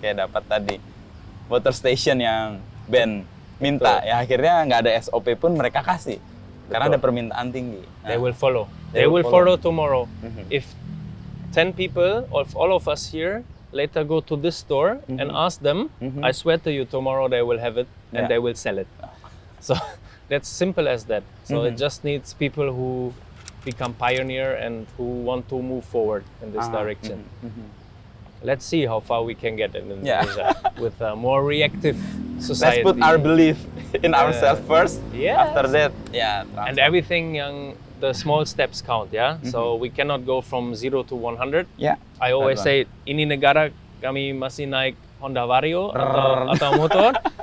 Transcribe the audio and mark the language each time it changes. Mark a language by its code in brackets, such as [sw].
[id] Kayak dapat tadi water station yang Ben minta, ya akhirnya nggak ada SOP pun mereka kasih, karena ada permintaan tinggi. [en] They will follow. They will follow tomorrow. If 10 people, of all of us here, later go to this store and ask them, I swear to you, tomorrow they will have it and they will sell it. So that's simple as that. So it just needs people who become pioneer and who want to move forward in this direction. Let's see how far we can get in Indonesia with a more reactive society. Let's put our belief in ourselves first. After that, and everything the small steps count, So we cannot go from 0 to 100. I always say, [id] ini negara kami masih naik Honda Vario atau motor.